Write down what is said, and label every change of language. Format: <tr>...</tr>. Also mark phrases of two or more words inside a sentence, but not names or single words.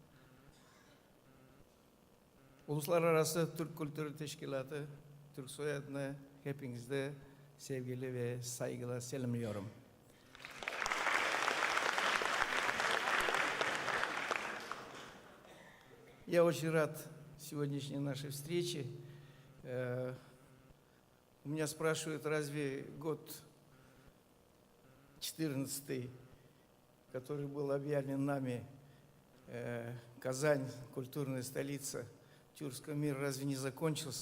<tr>Uluslararası Türk Kültürü Teşkilatı, Türksoy adına hepinizde sevgili ve saygıyla selamlıyorum.</tr> <ru>Я очень рад сегодняшней нашей встрече. У меня спрашивают, разве год 14-й, который был объявлен нами, Казань, культурная столица тюркского мира, разве не закончился?</ru>